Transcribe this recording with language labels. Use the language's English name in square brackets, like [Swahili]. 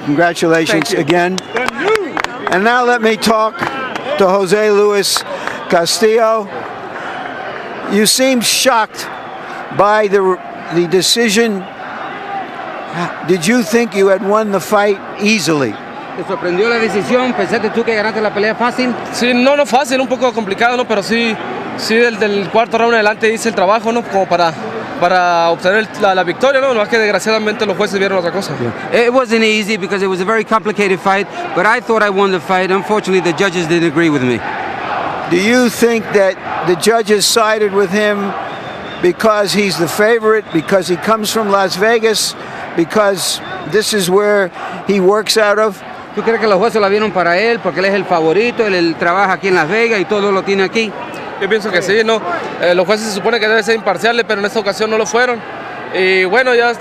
[English] Congratulations again. And now let me talk to Jose Luis Castillo. You seem shocked by the decision. Did you think you had won the fight easily? [Spanish] ¿Te sorprendió la decisión? ¿Pensaste tú que ganaste la pelea fácil? Sí, no fácil, un poco complicado, ¿no? Pero sí del cuarto round en adelante hice el trabajo, ¿no? Como para obtener la victoria, ¿no? Más que desgraciadamente los jueces vieron otra cosa. [English] It wasn't easy because it was a very complicated fight, but I thought I won the fight. Unfortunately, the judges didn't agree with me. Do you think that the judges sided with him because he's the favorite, because he comes from Las Vegas, because this is where he works out of? [Spanish] ¿Tú crees que los jueces la vieron para él porque él es el favorito, él trabaja aquí en Las Vegas y todo lo tiene aquí? Yo pienso que sí, ¿no? Los jueces se supone que deben ser imparciales, pero en esta ocasión no lo fueron. Y bueno, ya estamos